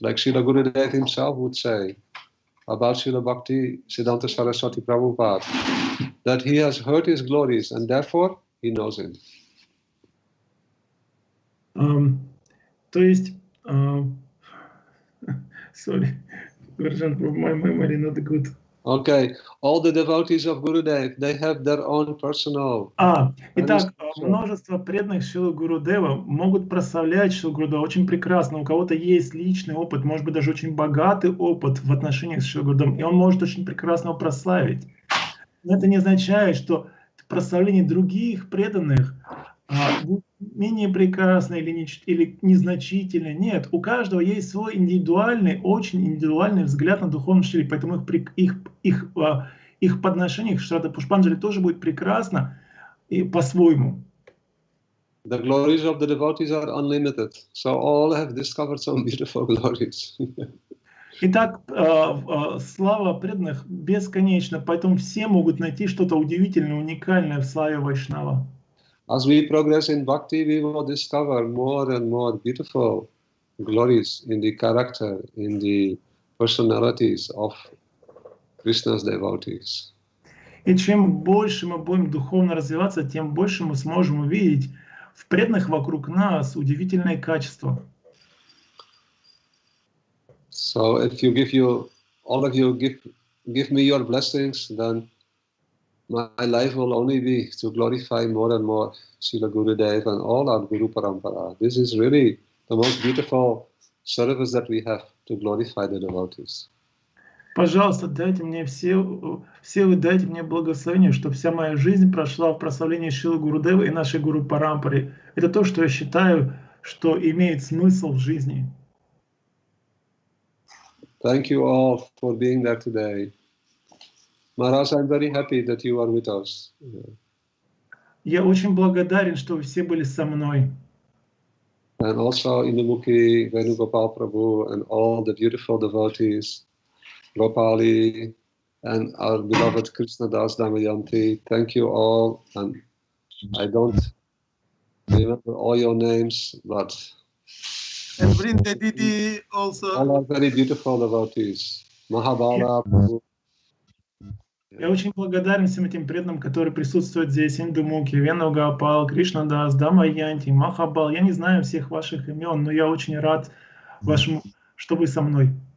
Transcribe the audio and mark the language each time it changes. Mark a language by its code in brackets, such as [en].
[en] Like Srila Gurudev himself would say about Srila Bhakti Siddhanta Saraswati Prabhupada, that he has heard his glories and therefore he knows him. [ru] То есть, [en] sorry, my memory not good. Okay, all the devotees of Gurudev, they have their own personal. [ru] Итак, множество преданных Шрилы Гурудева могут прославлять Шрилу Гурудева очень прекрасно. У кого-то есть личный опыт, может быть, даже очень богатый опыт в отношениях с Шрилой Гурудевом, и он может очень прекрасно его прославить. Но это не означает, что прославление других преданных будет менее прекрасно или незначительно. Нет, у каждого есть свой индивидуальный, очень индивидуальный взгляд на духовную шрилу, поэтому их подношение к Шрада Пушпанджали тоже будет прекрасно и по-своему. [en] The glories of the devotees are unlimited. So all have discovered some beautiful glories. [ru] Итак, слава преданных бесконечна, поэтому все могут найти что-то удивительное, уникальное в славе Вайшнава. [en] As we progress in bhakti, we will discover more and more beautiful glories in the character, in the personalities of Krishna's devotees. [ru] И чем больше мы будем духовно развиваться, тем больше мы сможем увидеть в преданных вокруг нас удивительные качества. [en] So if all of you give me your blessings, then my life will only be to glorify more and more Srila Gurudev and all our Guru Parampara. This is really the most beautiful service that we have, to glorify the devotees. [ru] Пожалуйста, дайте мне все вы дайте мне благословение, чтобы вся моя жизнь прошла в прославлении Шрилы Гурудева и нашей Гуру Парампаре. Это то, что я считаю, что имеет смысл в жизни. [en] Thank you all for being there today. Maharaj, I'm very happy that you are with us. [ru] Я очень благодарен, что вы все были со мной. [en] And also Indumukhi, Venugopal Prabhu, and all the beautiful devotees, Gopali, and our beloved krsna-dasa Damayanti. Thank you all. And I don't remember all your names, but And Vrinda Didi also. all are very beautiful devotees. Mahabala Prabhu. [ru] Я очень благодарен всем этим преданным, которые присутствуют здесь. Индумуки, Венугопал, Кришна-дас, Дамаянти, Махабал. Я не знаю всех ваших имен, но я очень рад вашему, что вы со мной.